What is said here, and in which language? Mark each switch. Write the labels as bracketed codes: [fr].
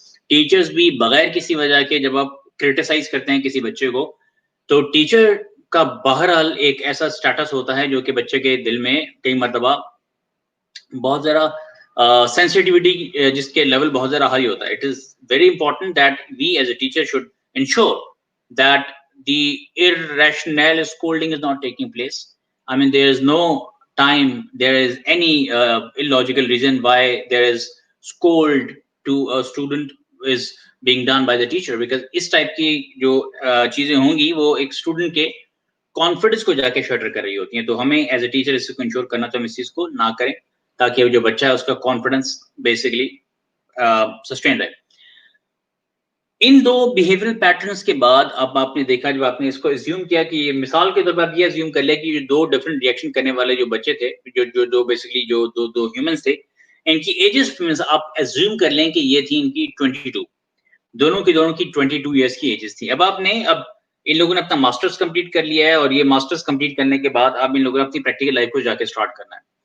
[ur] Teachers بھی بغیر کسی وجہ کے جب آپ کرٹیسائز کرتے ہیں کسی بچے کو تو ٹیچر کا بہرحال ایک ایسا سٹیٹس ہوتا ہے جو کہ بچے کے دل میں کئی مرتبہ بہت زیادہ سینسٹیوٹی جس کے لیول بہت زیادہ ہائی ہوتا ہے. [en] It is very important that we as a teacher should ensure that the irrational scolding is not taking place. I mean, there is no time, there is any illogical reason why there is scold to a student is being done by the teacher, because [ur] اس type کی جو چیزیں ہوں گی وہ ایک student کے confidence کو جا کے شٹر کر رہی ہوتی ہیں. تو ہمیں ایز اے ٹیچر اس کو انشور کرنا تو ہم اس چیز کو نہ کریں تاکہ جو بچہ ہے اس کا کانفیڈنس بیسکلی سسٹین رہے. ان دو بیہیویئرل پیٹرنس کے بعد اب آپ نے دیکھا, جب آپ نے اس کو ایزیوم کیا کہ یہ مثال کے طور پر آپ یہ ایزیوم کر لیں کہ یہ دو ڈفرنٹ ریئیکشن کرنے والے جو بچے تھے, جو بیسکلی جو دو ہیومنس تھے, ان کی ایجز آپ ایزیوم کر لیں کہ یہ تھی ان کی 22, دونوں کی 22 ایئرس کی ایجز تھی. اب ان لوگوں نے اپنا ماسٹرز کمپلیٹ کر لیا ہے اور یہ ماسٹرز کمپلیٹ کرنے کے بعد اب ان لوگوں نے اپنی پریکٹیکل لائف کو جا کے اسٹارٹ کرنا ہے.